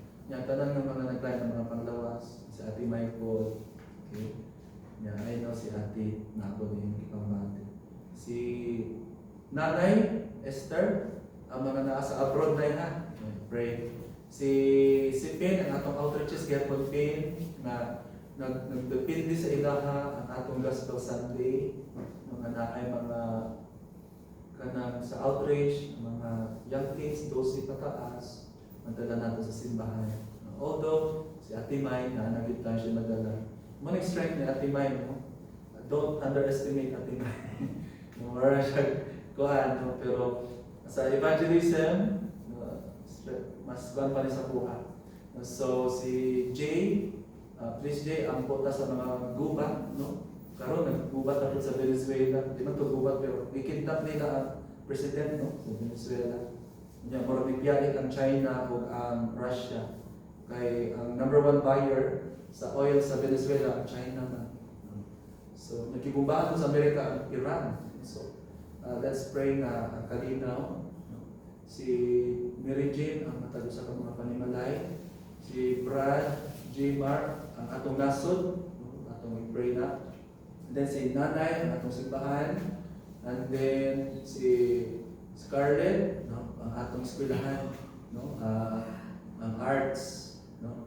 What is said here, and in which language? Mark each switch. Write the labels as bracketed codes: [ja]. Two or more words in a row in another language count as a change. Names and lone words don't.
[ceb] Yan, tanang ng mga nag-plan ng mga panglawas. Si Ate Michael. Okay. Yan, [en] I know [ceb] si Ate Nako din yung kipamante. Si Nanay Esther, ang mga nasa abroad na yan, pray. Si Pin, ang atong outreaches, Gapon Pin, na nagdepende sa ilaha ang atong Gospel Sunday, mga naay mga kanang sa outreach, mga [en] young kids, [ceb] 12 pataas, madala natin sa simbahan. Although, si Ate May, na nagitang siya madala. Manig strength ni Ate May, no? [en] Don't underestimate [ceb] Ate May. Mura siya kuhan, no? Pero sa evangelism, mas kuhan pa rin sa buha. So si Jay, please Jay, ang punta sa mga gubat, no? Karon naggubat ako sa Venezuela. Di man to gubat pero ikidnap nila ang president, no, sa Venezuela. Nya mura bigyan ang China ug ang Russia. Kay ang number one buyer sa oil sa Venezuela ang China man. So nagkibumbahan sa Amerika ang Iran. So [en] let's pray [ceb] na ang kalinaw. Si Mary Jane ang matalo sa mga panimalay. Si Brad J. Mark ang atong nasod, atong pray na. [en] And then [ceb] si Nanay ang atong simbahan. [en] And then [ceb] si Scarlett, no, ang atong eskwelahan, no, ang arts, no.